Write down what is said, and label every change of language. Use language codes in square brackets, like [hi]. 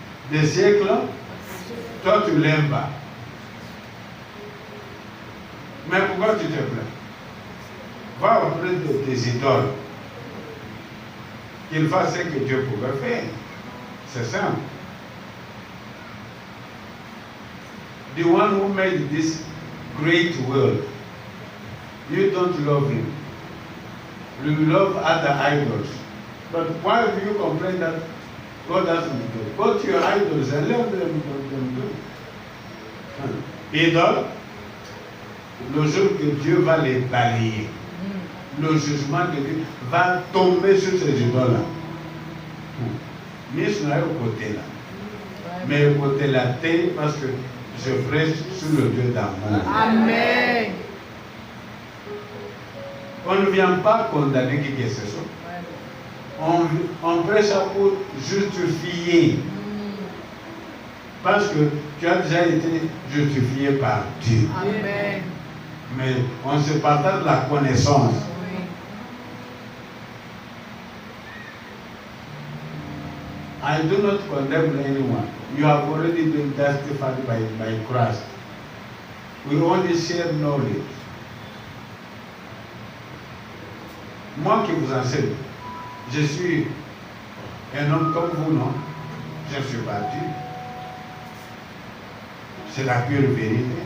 [fr] Des siècles, toi tu l'aimes pas. Mais pourquoi tu te plains? Va auprès de tes idoles. Qu'il fasse ce que Dieu pouvait faire. C'est simple. [en] The one who made this great world, you don't love him. You love other idols. But why do you complain that God doesn't do it? Go to your idols and let them do it. [fr] Idoles, le jour que Dieu va les balayer, le jugement de Dieu va tomber sur ces idoles-là. Mais je suis au côté là. Mais au côté là, parce que je prêche sur le Dieu d'amour. Amen. On ne vient pas condamner qui que ce soit. On prêche pour justifier. Parce que tu as déjà été justifié par Dieu. Amen. Mais on se partage la connaissance. Oui. [en] I do not condemn anyone. You have already been justified by Christ. We only share knowledge. [fr] Moi qui vous enseigne, je suis un homme comme vous, non? Je ne suis pas Dieu. C'est la pure vérité.